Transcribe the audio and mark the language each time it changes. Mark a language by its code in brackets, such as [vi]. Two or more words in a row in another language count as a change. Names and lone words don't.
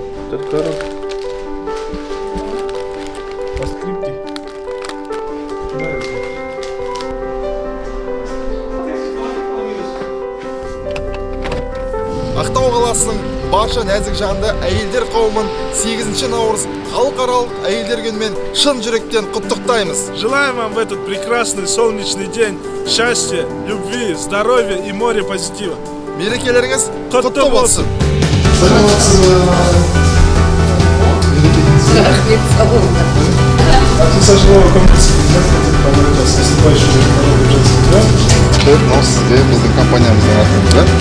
[ru] Здорово. По скрипке. [kk] Ақтау қаласының барша нәзік жанды әйелдер қауымын 8 наурыз халықаралық әйелдер күнімен шын жүректен құттықтаймыз. [ru] Желаем вам в этот прекрасный солнечный день счастья, любви, здоровья и море позитива. [kk] Мерекелеріңіз Құтты болсын. Сізге біздің компаниямыздың атында.